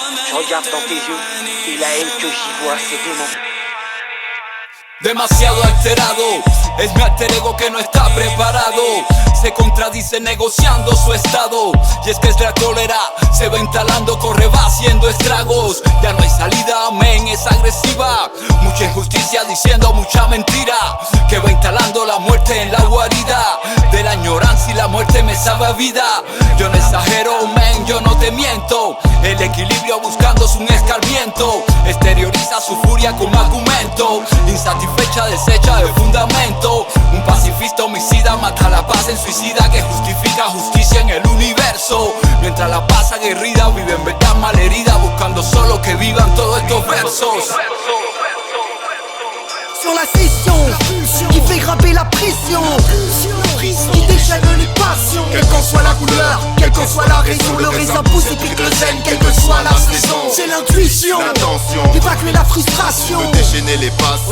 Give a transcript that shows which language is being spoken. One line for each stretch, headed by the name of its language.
French: Je regarde dans tes yeux et la haine que j'y vois c'est dément.
Spanish: Demasiado alterado, es mi alter ego que no está preparado. Se contradice negociando su estado. Y es que es la cólera, se va instalando, corre, va haciendo estragos. Ya no hay salida, amén, es agresiva. Mucha injusticia diciendo mucha mentira. Que va instalando la muerte en la guarida. De la añoranza y la muerte me sabe a vida. Yo no exagero, men, yo no te miento. El equilibrio buscando un escarmiento. Exterioriza su furia como argumento. Insatisfecha, desecha de fundamento. Un pacifista homicida mata la paz en suicida que justifica justicia en el universo. Mientras la paz aguerrida vive en verdad malherida, buscando solo que vivan todos estos versos.
French: Sur la session qui fait grimper la pression, qui déchaîne les passions. Quelle qu'en soit la couleur, quelle qu'en soit la raison, le raisin pousse et pique le zen, quelle que soit la saison. C'est l'intuition, d'évacuer la frustration, de déchaîner les passions.